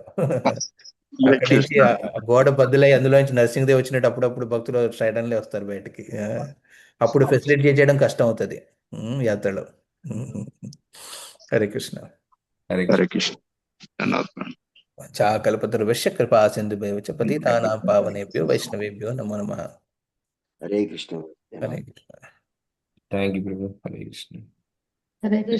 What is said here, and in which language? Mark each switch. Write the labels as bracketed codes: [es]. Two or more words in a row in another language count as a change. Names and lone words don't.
[te] అక్కడి నుంచి ఆ గోడ బద్దులై అందులో నుంచి నరసింహదేవ్ వచ్చినట్టు అప్పుడప్పుడు భక్తులు సడన్లీ వస్తారు బయటికి. అప్పుడు ఫెసిలిటీ చేయడం కష్టం అవుతుంది యాత్రలో. హరే కృష్ణ. హరే హరే కృష్ణ. కృష్ణ. [sa] చాకల్పతరుభ్యశ్చ కృపా సింధుభ్యో చ పతితానాం పావనేభ్యో వైష్ణవేభ్యో నమో నమః. [te] హరే కృష్ణ. హరే కృష్ణ. [en] thank you [te] ప్రభు. హరే కృష్ణ. హరే కృష్ణ.